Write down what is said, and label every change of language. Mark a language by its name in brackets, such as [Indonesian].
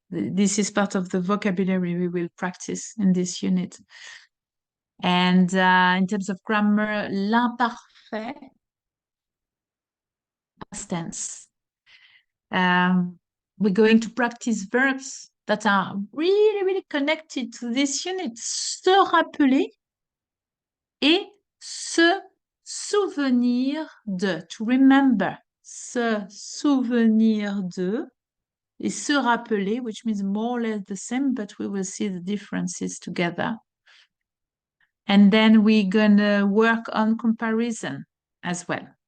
[English] This is part of the vocabulary we will practice in this unit. And in terms of grammar, l'imparfait, past tense. We're going to practice verbs that are really, really connected to this unit. [French] Se rappeler et se souvenir de. [English] To remember. [French] Se souvenir de. Et se rappeler, [English] which means more or less the same, but we will see the differences together. And then we're gonna work on comparison as well.